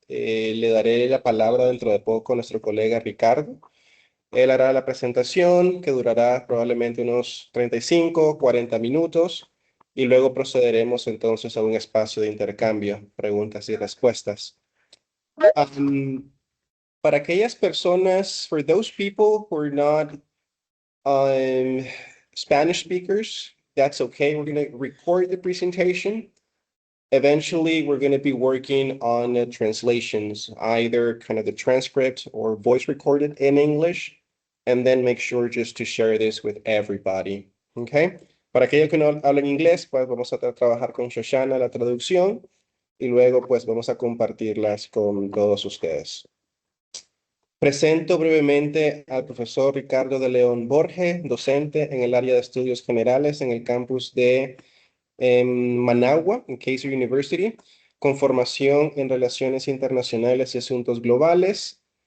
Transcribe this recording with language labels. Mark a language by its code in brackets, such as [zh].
[es] Le daré la palabra dentro de poco a nuestro colega Ricardo. Él hará la presentación que durará probablemente unos 35, 40 minutos y luego procederemos entonces a un espacio de intercambio, preguntas y respuestas. [en] Um, [es] para aquellas personas, [en] for those people who are not Spanish speakers, that's okay. We're going to record the presentation. Eventually, we're going to be working on translations, either kind of the transcript or voice recorded in English, and then make sure just to share this with everybody. Okay? [es] Para aquellos que no hablan inglés, pues vamos a trabajar con Shoshana la traducción y luego pues vamos a compartirlas con todos ustedes. Presento brevemente al profesor Ricardo de León Borge, docente en el área de estudios generales en el campus de Managua, en Keiser University, con formación en relaciones internacionales y asuntos globales.